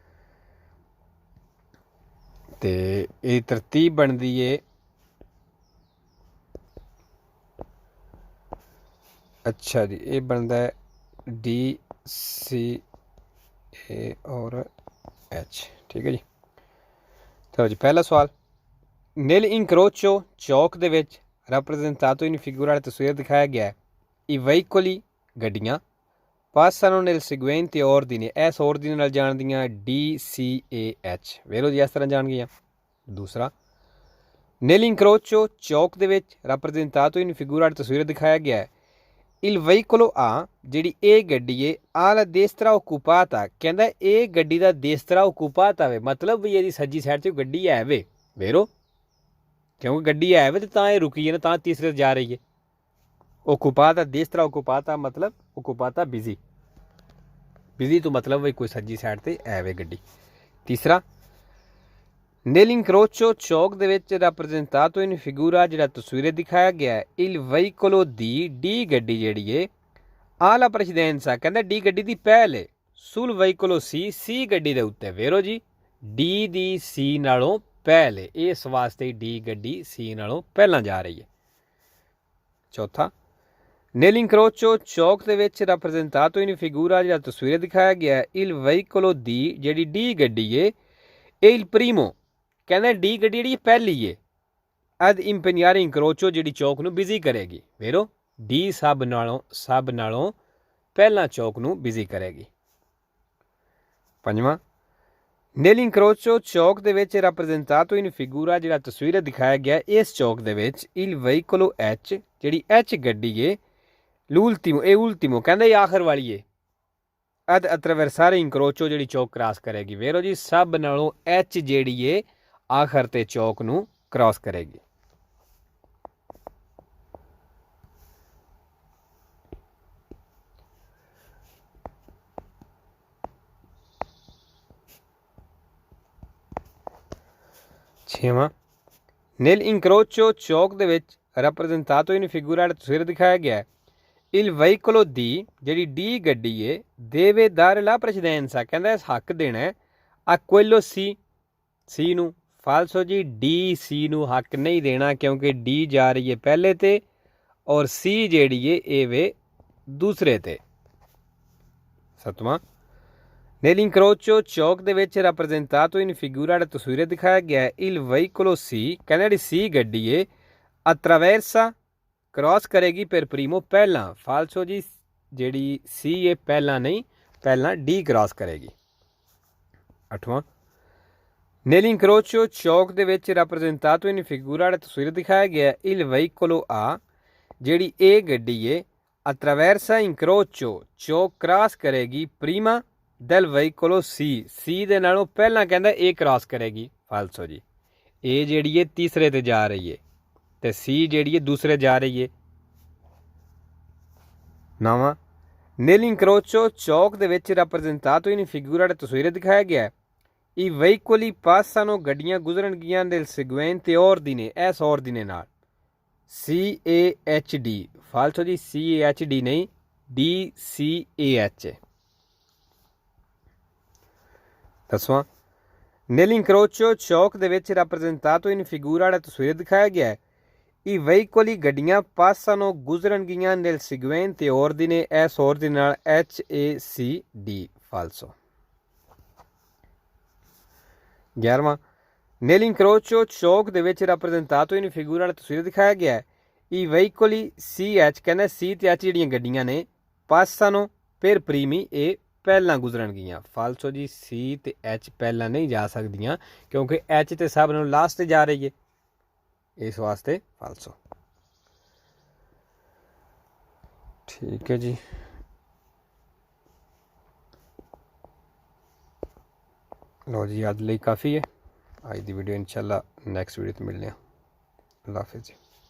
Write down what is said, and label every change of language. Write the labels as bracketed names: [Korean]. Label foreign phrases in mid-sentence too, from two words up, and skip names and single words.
[Punjabi] ਤੇ ਇਹ ਤਰਤੀਬ ਬਣਦੀ ਹੈ ਅੱਛਾ ਜੀ, ਇਹ ਬਣਦਾ ਹੈ ਡੀ ਸੀ ਏ ਔਰ ਐਚ। ਠੀਕ ਹੈ ਜੀ। ਚਲੋ ਜੀ, ਪਹਿਲਾ ਸਵਾਲ। [Italian] nell'incrocio [Punjabi] ਚੌਕ ਦੇ ਵਿੱਚ [Italian] rappresentato in figura [Punjabi] ਵਾਲੀ ਤਸਵੀਰ ਦਿਖਾਇਆ ਗਿਆ ਹੈ। [Italian] I veicoli ਗੱਡੀਆਂ passano nel seguente ordine, [Punjabi] ਇਸ ordine ਨਾਲ ਜਾਣਦੀਆਂ D C A H। ਵੇਖੋ ਜੀ ਇਸ ਤਰ੍ਹਾਂ ਜਾਣ ਗਈਆਂ। ਦੂਸਰਾ, nell'incrocio ਚੌਕ ਦੇ ਵਿੱਚ [Italian] rappresentato in figura [Punjabi] ਵਾਲੀ ਤਸਵੀਰ ਦਿਖਾਇਆ ਗਿਆ ਹੈ। [Italian] Il veicolo A [Punjabi] ਜਿਹੜੀ ਇਹ ਗੱਡੀ ਹੈ [Italian] ਆਲਾ destra occupata, [Punjabi] ਕਹਿੰਦਾ ਇਹ ਗੱਡੀ ਦਾ [Italian] destra occupata [Punjabi] ਵੇ, ਮਤਲਬ ਵੀ ਇਹਦੀ ਸੱਜੀ ਸਾਈਡ 'ਤੇ ਗੱਡੀ ਹੈ ਵੇ। ਵੇਰੋ ਕਿਉਂਕਿ ਗੱਡੀ ਹੈ ਵੇ ਤੇ ਤਾਂ ਇਹ ਰੁਕੀ ਹੈ ਨਾ, ਤਾਂ ਤੀਸਰੇ ਜਾ ਰਹੀ ਹੈ। [Italian] occupata destra occupata [Punjabi] ਮਤਲਬ occupata ਬਿਜ਼ੀ, ਬਿਜ਼ੀ ਤੋਂ ਮਤਲਬ ਵੀ ਕੋਈ ਸੱਜੀ ਸਾਈਡ 'ਤੇ ਹੈ ਵੇ ਗੱਡੀ। ਤੀਸਰਾ, nell'incrocio ਚੌਕ ਦੇ ਵਿੱਚ [Italian] rappresentato in figura [Punjabi] ਜਿਹੜਾ ਤਸਵੀਰ ਦਿਖਾਇਆ ਗਿਆ ਹੈ। [Italian] il veicolo [Punjabi] ਦੀ ਡੀ ਗੱਡੀ ਜਿਹੜੀ ਹੈ [Italian] alla precedenza, [Punjabi] ਕਹਿੰਦਾ ਡੀ ਗੱਡੀ ਦੀ ਪਹਿਲ ਹੈ। [Italian] sul veicolo [Punjabi] ਸੀ ਗੱਡੀ ਦੇ ਉੱਤੇ। ਵੇਰੋ ਜੀ ਡੀ ਦੀ ਸੀ ਨਾਲੋਂ ਪਹਿਲ ਹੈ, ਇਸ ਵਾਸਤੇ ਡੀ ਗੱਡੀ ਸੀ ਨਾਲੋਂ ਪਹਿਲਾਂ ਜਾ ਰਹੀ ਹੈ। ਚੌਥਾ, nell'incrocio ਚੌਕ ਦੇ ਵਿੱਚ [Italian] rappresentato in figura [Punjabi] ਜਿਹੜਾ ਤਸਵੀਰ ਦਿਖਾਇਆ ਗਿਆ ਹੈ। [Italian] il veicolo [Punjabi] ਦੀ ਜਿਹੜੀ ਡੀ ਗੱਡੀ ਹੈ ਇਹ [Italian] il primo, [Punjabi] ਕਹਿੰਦਾ ਡੀ ਗੱਡੀ ਜਿਹੜੀ ਪਹਿਲੀ ਹੈ। [Italian] ad impegnare incrocio [Punjabi] ਜਿਹੜੀ ਚੌਕ ਨੂੰ ਬਿਜ਼ੀ ਕਰੇਗੀ। ਵੇਰੋ ਡੀ ਸਭ ਨਾਲੋਂ ਪਹਿਲਾਂ ਚੌਕ ਨੂੰ ਬਿਜ਼ੀ ਕਰੇਗੀ। ਪੰਜਵਾਂ, nell'incrocio ਚੌਕ ਦੇ ਵਿੱਚ [Italian] rappresentato in figura [Punjabi] ਜਿਹੜਾ ਤਸਵੀਰ ਦਿਖਾਇਆ ਗਿਆ ਇਸ ਚੌਕ ਦੇ ਵਿੱਚ [Italian] il veicolo H [Punjabi] ਜਿਹੜੀ H ਗੱਡੀ ਹੈ l'ultimo, ਇਹ ultimo ਕਹਿੰਦਾ ਇਹ ਆਖਰ ਵਾਲੀ ਹੈ। [Italian] ad attraversare incrocio [Punjabi] ਜਿਹੜੀ ਚੌਕ ਕ੍ਰਾਸ ਕਰੇਗੀ। ਵੇਰੋ ਜੀ ਸਭ ਨਾਲੋਂ H ਜਿਹੜੀ ਹੈ ਆਖਰ ਤੇ ਚੌਕ ਨੂੰ ਕ੍ਰਾਸ ਕਰੇਗੀ। ਛੇਵਾਂ, nell'incrocio ਚੌਕ ਦੇ ਵਿੱਚ [Italian] rappresentato in figura [Punjabi] ਤਸਵੀਰ ਦਿਖਾਇਆ ਗਿਆ ਹੈ। [Italian] il veicolo [Punjabi] ਦੀ ਜਿਹੜੀ ਡੀ ਗੱਡੀ ਹੈ [Italian] deve dare la precedenza, [Punjabi] ਕਹਿੰਦਾ ਇਸ ਹੱਕ ਦੇਣਾ [Italian] a quello [Punjabi] ਸੀ ਨੂੰ। ਫਾਲਸੋ ਜੀ ਡੀ ਸੀ ਨੂੰ ਹੱਕ ਨਹੀਂ ਦੇਣਾ ਕਿਉਂਕਿ ਡੀ ਜਾ ਰਹੀ ਹੈ ਪਹਿਲੇ ਤੇ ਔਰ ਸੀ ਜਿਹੜੀ ਹੈ ਇਹ ਵੇ ਦੂਸਰੇ ਤੇ। ਸੱਤਵਾਂ, nell'incrocio ਚੌਕ ਦੇ ਵਿੱਚ [Italian] rappresentato in figura [Punjabi] ਤਸਵੀਰ ਦਿਖਾਇਆ ਗਿਆ ਹੈ। [Italian] il veicolo [Punjabi] ਸੀ, ਕਹਿੰਦਾ ਜਿਹੜੀ ਸੀ ਗੱਡੀ ਹੈ attraversa ਕ੍ਰਾਸ ਕਰੇਗੀ [Italian] per primo, [Punjabi] ਪਹਿਲਾਂ। ਫਾਲਸੋ ਜੀ ਜਿਹੜੀ ਸੀ ਇਹ ਪਹਿਲਾਂ ਨਹੀਂ, ਪਹਿਲਾਂ ਡੀ ਕ੍ਰਾਸ ਕਰੇਗੀ। ਅੱਠਵਾਂ, nell'incrocio ਚੌਕ ਦੇ ਵਿੱਚ [Italian] rappresentato in figura [Punjabi] ਤਸਵੀਰ ਦਿਖਾਇਆ ਗਿਆ [Italian] il veicolo A [Punjabi] ਜਿਹੜੀ ਇਹ ਗੱਡੀ ਹੈ [Italian] attraversa incrocio [Punjabi] ਚੌਕ ਕ੍ਰਾਸ ਕਰੇਗੀ [Italian] prima del veicolo [Punjabi] ਸੀ ਦੇ ਨਾਲੋਂ ਪਹਿਲਾਂ ਕਹਿੰਦਾ ਇਹ ਕ੍ਰਾਸ ਕਰੇਗੀ। ਫਾਲਸੋ ਜੀ ਇਹ ਜਿਹੜੀ ਹੈ ਤੀਸਰੇ ਤੇ ਜਾ ਰਹੀ ਹੈ ਤੇ ਸੀ ਜਿਹੜੀ ਹੈ ਦੂਸਰੇ ਜਾ ਰਹੀ ਹੈ। [Italian] ਨਵਾਂ, nell'incrocio [Punjabi] ਚੌਕ ਦੇ ਵਿੱਚ [Italian] rappresentato in figura [Punjabi] ਤਸਵੀਰ ਦਿਖਾਇਆ ਗਿਆ [Italian] i veicoli passano [Punjabi] ਗੱਡੀਆਂ ਗੁਜ਼ਰਨਗੀਆਂ [Italian] del seguente ordine, [Punjabi] ਇਸ ordine ਨਾਲ CAHD। ਫਾਲਸੋ ਜੀ CAHD ਨਹੀਂ DCAH। ਦਸਵਾਂ, nell'incrocio ਚੌਕ ਦੇ ਵਿੱਚ [Italian] rappresentato in figura [Punjabi] ਤਸਵੀਰ ਦਿਖਾਇਆ ਗਿਆ ਹੈ। [Italian] i veicoli ਗੱਡੀਆਂ passano ਗੁਜ਼ਰਨਗੀਆਂ del seguente ordine, [Punjabi] ਇਸ ordine ਨਾਲ HACD। ਫਾਲਸੋ। 11ਵਾਂ, [Italian] Nell'incrocio ciò [Punjabi] ਦੇ ਵਿੱਚ [Italian] rappresentato in figura [Punjabi] ਵਾਲਾ ਤਸਵੀਰ ਦਿਖਾਇਆ ਗਿਆ ਹੈ [Italian] i veicoli CH [Punjabi] ਕਹਿੰਦਾ C ਤੇ H ਜਿਹੜੀਆਂ ਗੱਡੀਆਂ ਨੇ [Italian] passano per primi [Punjabi] ਇਹ ਪਹਿਲਾਂ ਗੁਜ਼ਰਨਗੀਆਂ। ਫਾਲਸੋ ਜੀ C ਤੇ H ਪਹਿਲਾਂ ਨਹੀਂ ਜਾ ਸਕਦੀਆਂ ਕਿਉਂਕਿ H ਤੇ ਸਭ ਨੂੰ ਲਾਸਟ ਤੇ ਜਾ ਰਹੀ ਹੈ, ਇਸ ਵਾਸਤੇ ਫਾਲਸੋ। ਠੀਕ ਹੈ ਜੀ, ਲੋ ਜੀ ਅੱਜ ਲਈ ਕਾਫ਼ੀ ਹੈ। [Hindi] आज की वीडियो इंशाल्लाह [English] next video [Hindi] तो मिलने। अल्लाह हाफिज़ जी।